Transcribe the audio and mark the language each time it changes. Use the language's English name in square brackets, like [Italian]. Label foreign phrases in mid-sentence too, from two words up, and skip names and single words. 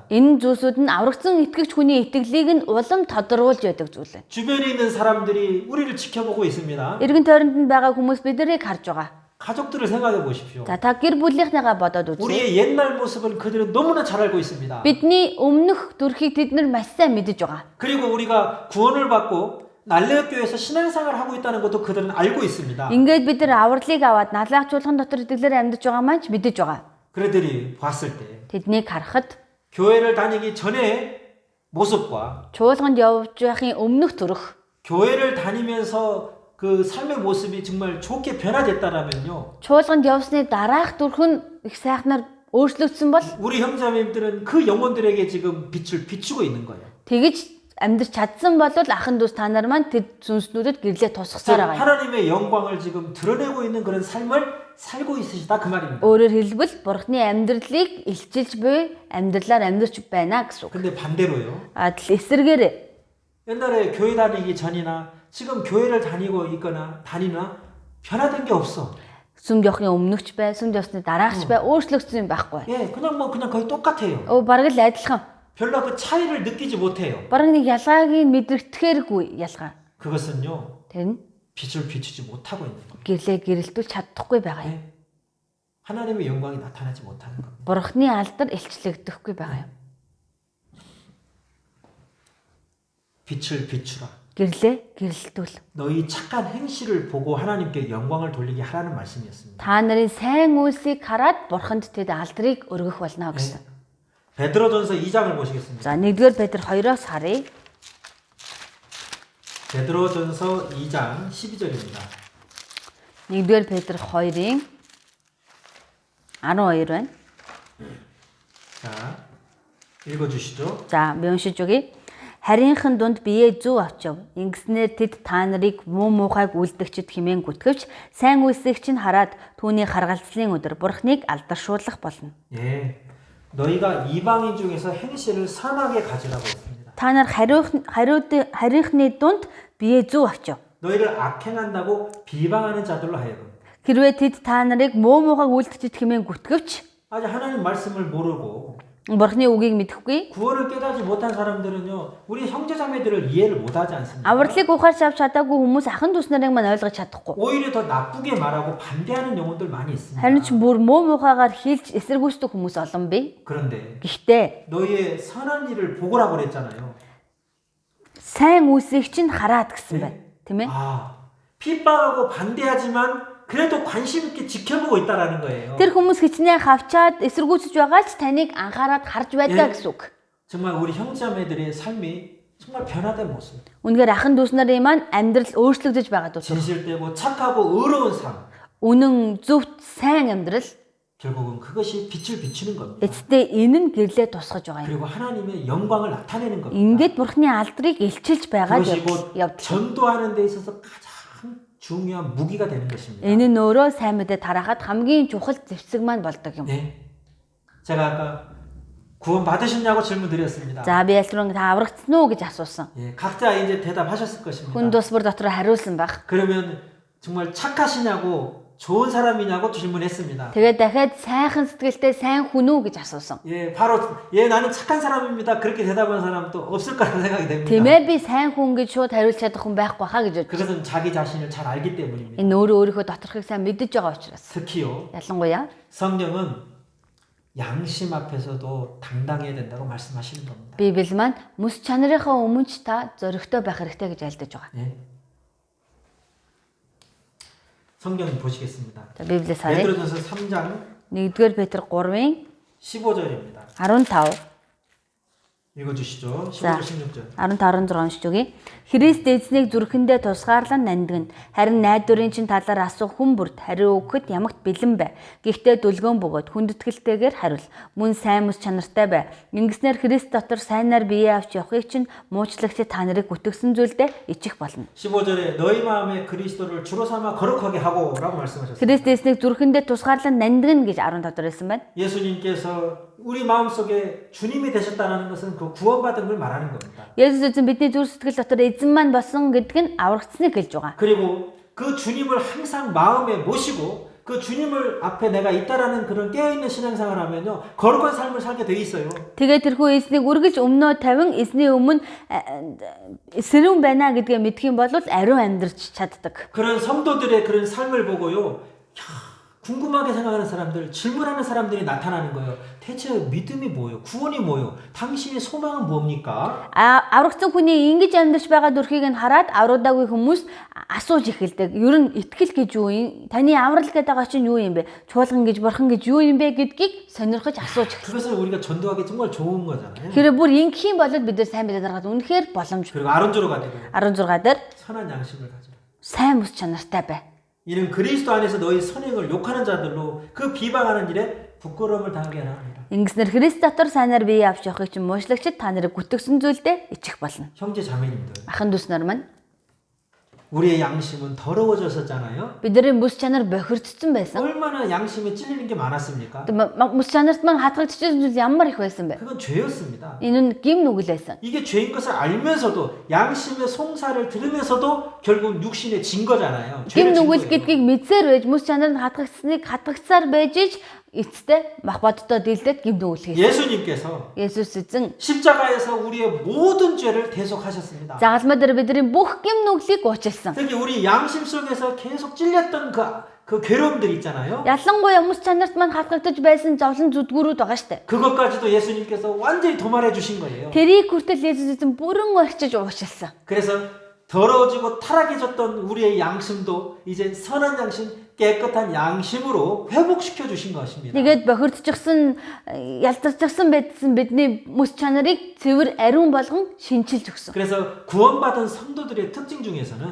[Mongolian] Энэ зүйлсүүд нь аврагдсан итгэгч хүний итгэлийг нь улам тодруулж байдаг зүйл. [Korean] 주변에 있는 사람들이 우리를 지켜보고 있습니다. [Mongolian] Эргэн тойронд нь байгаа хүмүүс биднийг харж байгаа. [Korean] 가족들을 생각해 보십시오. [Mongolian] За та гэр бүлийнхнийгаа бодоод үзье. [Korean] 우리의 옛날 모습을 그들은 너무나 잘 알고 있습니다. [Mongolian] Бидний өмнөх төрхийг тэд нар маш сайн мэдэж байгаа. [Korean] 그리고 우리가 구원을 받고 날레교회에서 신앙생활을 하고 있다는 것도 그들은 알고 있습니다. [Mongolian] Ингээд бид нар авралыг аваад налаах чуулган дотор итгэлээр амьдарч байгаа маань ч мэдэж байгаа. [Korean] 그들이 봤을 때 [Mongolian] Тэднийг харахад [Korean] 교회를 다니기 전의 모습과 [Mongolian] чуулганд явж байхын өмнөх төрх [Korean] 교회를 다니면서 그 삶의 모습이 정말 좋게 변화됐다라면요. [Mongolian] чуулганд явсны дараах төрх нь их сайхнаар өөрчлөгдсөн бол [Korean] 우리 형제자매님들은 그 영혼들에게 지금 빛을 비추고 있는 거예요. [Mongolian] тэгэж амьдрч чадсан бол ахын дүүс та нар маань тэр сүнснүүдэд гэрлээ тусгасаар байгаа юм. [Korean] 하나님의 영광을 지금 드러내고 있는 그런 삶을 살고 있으시다 그 말입니다. [Mongolian] Өөрөөр хэлбэл бурхны амьдралыг илчилж буй амьдралаар амьдарч байна гэсэн үг. [Korean] 근데 반대로요. [Mongolian] Эсвэргээр [Korean] 옛날에 교회 다니기 전이나 지금 교회를 다니고 있거나 다니나 변화된 게 없어. [Mongolian] сүмд явахын өмнөгч бай, сүмд явсны дараагч бай, өөрчлөгдсөн юм байхгүй. [Korean] 예, 그냥 거의 똑같아요. [Mongolian] Бараг л адилхан. [Korean] 별로 그 차이를 느끼지 못해요. [Mongolian] Бараг нэг ялгааг нь мэдрэхтэйггүй ялгаа. [Korean] 그것은요. [Mongolian] Тэр нь [Korean] 빛을 비추지 못하고 있는 겁니다. [Mongolian] гэрлээ гэрэлтүүл чадахгүй байгаа юм. [Korean] 예. 하나님의 영광이 나타나지 못하는 겁니다. [Mongolian] Бурхны алдар илчлэгдэхгүй байгаа юм. [Korean] 빛을 비추라. [Mongolian] Гэрлээ гэрэлтүүл. [Korean] 너희 착한 행실을 보고 하나님께 영광을 돌리게 하라는 말씀이었습니다. [Mongolian] Та нарын сайн үйлсийг хараад бурханд тэд алдрыг өргөх болно гэсэн. [Korean] 베드로전서 2장을 보시겠습니다. [Mongolian] За 1-р Петр 2-оос харъя. [Korean] 베드로전서 2장 12절입니다. [Mongolian] 1-р Петр 2-ын 12 байна. [Korean] 자, 읽어 주시죠. [Mongolian] За би уншиж өгье. Харийнхын дунд биеэ зөв авчив. Ингэснээр тэд та нарыг муу муухайг үлдэгчд хэмээн гүтгэвч сайн үйлсийг чинь хараад түүний харгалзлын өдөр бурхныг алдаршуулах болно. [Korean] 예. 너희가 이방인 중에서 행실을 선하게 가지라고 했습니다. [Mongolian] Та нар харийнхны дунд биеэ зөв авчив. [Korean] 너희를 악행한다고 비방하는 자들로 하여금 [Mongolian] Хэрвээ тэд та нарыг муу муухайг үлдэгчд хэмээн гүтгэвч [Korean] 아직 하나님 말씀을 모르고 [Mongolian] бурхны үгийг мэдэхгүй [Korean] 구원을 깨닫지 못한 사람들은요. 우리 형제자매들을 이해를 못하지 않습니다. [Mongolian] авралыг ухаарч авч чадаагүй хүмүүс ахын дүүс нарыг маань ойлгож чадахгүй. [Korean] 오히려 더 나쁘게 말하고 반대하는 영혼들 많이 있습니다. [Mongolian] Харин ч бүр муу муухайгаар хийлж эсэргүүцдэг хүмүүс олон бий. [Korean] 그런데 [Mongolian] Гэхдээ [Korean] 너희의 선한 일을 보고라고 그랬잖아요. [Mongolian] сайн үйлсийг чинь хараад гэсэн байна. Тийм ээ? [Korean] 핍박하고 반대하지만 그래도 관심 있게 지켜보고 있다라는 거예요. [Mongolian] Тэр хүмүүс хичнээн хавчаад эсэргүүцэж байгаа ч таныг анхаарад харж байдаг гэсэн үг. [Korean] 정말 우리 형제자매들의 삶이 정말 변화된 모습. [Mongolian] Үнэхээр ахын дүүс нарын маань амьдрал өөрчлөгдөж байгаа дүү. [Korean] 진실되고 착하고 의로운 삶. [Mongolian] Үнэн зөвхт сайн амьдрал [Korean] 결국은 그것이 빛을 비추는 겁니다. [Mongolian] эцэстээ энэ нь гэрлээ тусгаж байгаа юм. [Korean] 그리고 하나님의 영광을 나타내는 겁니다. [Mongolian] Ингээд бурхны алдрыг илчилж байгаа [Korean] 그것이 곧 [Mongolian] явдал. [Korean] 전도하는 데 있어서 가장 중요한 무기가 되는 것입니다. [Mongolian] Энэ нь өөрөө сайн мэдээ тараахад хамгийн чухал зэвсэг маань болдог юм. [Korean] 네. 제가 아까 구원 받으셨냐고 질문 드렸습니다. [Mongolian] За би ялруу та аврагдсан уу гэж асуусан. [Korean] 예, 각자 이제 대답하셨을 것입니다. [Mongolian] Хүн тус бүр дотор хариулсан байх. [Korean] 그러면 정말 착하시냐고 좋은 사람이냐고 질문했습니다. [Mongolian] Тэгээд дахиад сайхан сэтгэлтэй сайн хүн үү гэж асуусан. [Korean] 예, 바로 나는 착한 사람입니다. 그렇게 대답한 사람 또 없을 거라고 생각이 됩니다. [Mongolian] Тийм ээ би сайн хүн гэж шууд хариулж чадах хүн байхгүй хаа гэж бодож. [Korean] 그것은 자기 자신을 잘 알기 때문입니다. [Mongolian] Энэ өөрөө өөрийнхөө доторхыг сайн мэдэж байгаа учраас. [Korean] 특히요. [Mongolian] Ялангуяа [Korean] 성령은 양심 앞에서도 당당해야 된다고 말씀하시는 겁니다. [Mongolian] Библи маань мэс чанарынхаа өмнө ч та зоригтой байх хэрэгтэй гэж альдаж байгаа. [Korean] 예. 성경 보시겠습니다. [Mongolian] За Библиэс харъя. [Korean] 베드로전서 3장 [Mongolian] 1-р Петр 3-ын [Korean] 15절입니다. [Mongolian] 15. [Korean] 읽어주시죠. [Mongolian] За [Korean] 15절 16절. [Mongolian] 15-16 уншиж өгье. Христ эзнийг зүрхэндээ тусгаарлан нандин. Харин найдварын чинь талаар асуух хүн бүрд хариу өгөхөд ямагт бэлэн бай. Гэхдээ дүлгөөн бөгөөд хүндэтгэлтэйгээр хариул. Мөн сайн мэс чанартай бай. Ингэснээр Христ дотор сайнаар бие авч явахыг чинь муучлагчид та нарыг бүтгэсэн зүйлдээ ичих болно. [Korean] 15절에 너희 마음에 그리스도를 주로 삼아 거룩하게 하고라고 말씀하셨습니다. [Mongolian] Христ эзнийг зүрхэндээ тусгаарлан нандин гэж 15 дээр хэлсэн байна. [Korean] 예수님께서 우리 마음속에 주님이 되셨다는 것은 그 구원받은 걸 말하는 겁니다. [Mongolian] Есүс эзэн бидний зүрх сэтгэл дотор эзэн маань болсон гэдг нь аврагдсныг хэлж байгаа. [Korean] 그리고 그 주님을 항상 마음에 모시고 그 주님을 앞에 내가 있다라는 그런 깨어있는 신앙생활을 하면요 거룩한 삶을 살게 돼 있어요. [Mongolian] Тэгээд тэрхүү эзнийг үргэлж өмнөө тавин эзний өмнө сэрүүн байна гэдгээ мэдэх юм бол ариун амьдарч чаддаг. [Korean] 그런 성도들의 그런 삶을 보고요. 궁금하게 생각하는 사람들, 질문하는 사람들이 나타나는 거예요. 대체 믿음이 뭐예요? 구원이 뭐예요? 당신의 소망은 뭡니까? [Mongolian] Аврагдсан хүний ингэж амьдарч байгаа дүрхийг нь хараад аврагдаагүй хүмүүс асууж эхэлдэг. Ер нь итгэл гэж юу юм? Таны аврал гэдэг байгаа чинь юу юм бэ? Чуулган гэж бурхан гэж юу юм бэ гэдгийг сонирхож асууж эхэлдэг. [Korean] 그것을 우리가 전도하기 정말 좋은 거잖아요. [Mongolian] Хэрэв бүр ингэх юм бол бид нар сайн мэдээд байгаа үнэхээр боломж. [Korean] 그리고 아론조로 가지고 [Mongolian] 16 дээр [Korean] 선한 양심을 가지라. [Mongolian] сайн мэс чанартай бай. [Korean] 이는 그리스도 안에서 너희 선행을 욕하는 자들로 그 비방하는 일에 부끄러움을 당하게 하라 합니다. [Mongolian] Ингэснээр Христ дотор сайнаар бие авч явахыг чинь муучлагчид та нарыг гүтгсэн зүйлдээ ичих болно. [Korean] 형제 자매님들, [Mongolian] Ахын дүүс нар маань [Korean] 우리의 양심은 더러워졌었잖아요. [Mongolian] бидний мэс чанар бохирдсон байсан. [Korean] 얼마나 양심에 찔리는 게 많았습니까? [Mongolian] Мэс чанарт маань хатгагдчихсан зүйл ямар их байсан бэ? [Korean] 그건 죄였습니다. [Mongolian] Энэ нь гим нүгэл байсан. [Korean] 이게 죄인 것을 알면서도 양심의 송사를 들으면서도 결국 육신에 진 거잖아요. [Mongolian] Гим [Korean] 죄를 진 [Mongolian] нүгэл [Korean] 거예요. [Mongolian] гэдгийг мэдсээр байж мэс чанар нь хатгагдсаар байж иж эцтэй мах бодтой дийлдээд гим нүгэл хийсэн. [Korean] 예수님께서 [Mongolian] Есүс эзэн [Korean] 십자가에서 우리의 모든 죄를 대속하셨습니다. [Mongolian] загалмай дээр бидний бүх гим нүглийг уучлсан. [Korean] 특히 우리 양심 속에서 계속 찔렸던 그 괴로움들 있잖아요. [Mongolian] Ялангуяа мэс чанарт маань хатгагдаж байсан зовлон зүдгүүрүүд байгаа штэ. [Korean] 그것까지도 예수님께서 완전히 도말해 주신 거예요. [Mongolian] Тэрийг хүртэл Есүс эзэн бүрэн орчиж уучлсан. [Korean] 그래서 더러워지고 타락해졌던 우리의 양심도 이제 선한 양심, 깨끗한 양심으로 회복시켜 주신 것입니다. [Mongolian] Тэгээд бохирдчихсан, ялдарчихсан байсан бидний мэс чанарыг цэвэр ариун болгон шинчилж өгсөн. [Korean] 그래서 구원받은 성도들의 특징 중에서는